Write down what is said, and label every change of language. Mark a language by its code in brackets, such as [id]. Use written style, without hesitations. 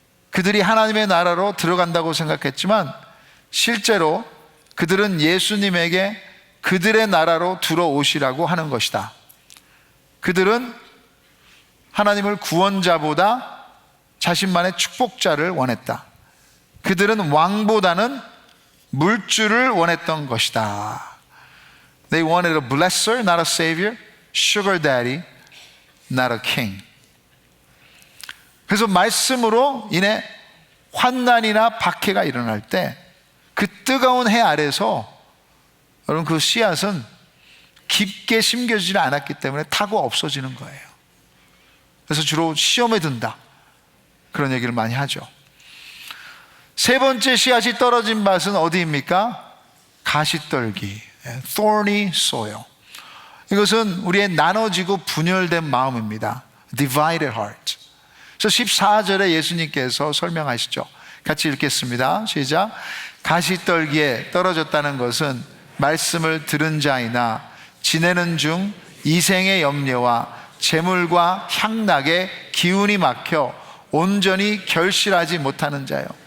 [ko] 그들이 하나님의 나라로 들어간다고 생각했지만 실제로 그들은 예수님에게 그들의 나라로 들어오시라고 하는 것이다. 그들은 하나님을 구원자보다 자신만의 축복자를 원했다. 그들은 왕보다는 물주를 원했던 것이다. [en] They wanted a blesser, not a savior. Sugar daddy, not a king. [ko] 그래서 말씀으로 인해 환난이나 박해가 일어날 때 그 뜨거운 해 아래서 여러분 그 씨앗은 깊게 심겨지지 않았기 때문에 타고 없어지는 거예요. 그래서 주로 시험에 든다, 그런 얘기를 많이 하죠. 세 번째 씨앗이 떨어진 밭은 어디입니까? [en] 가시떨기, thorny soil. [ko] 이것은 우리의 나눠지고 분열된 마음입니다. [en] Divided heart. [ko] 그래서 14절에 예수님께서 설명하시죠. 같이 읽겠습니다. 시작. 가시떨기에 떨어졌다는 것은 말씀을 들은 자이나 지내는 중 이생의 염려와 재물과 향락에 기운이 막혀 온전히 결실하지 못하는 자요.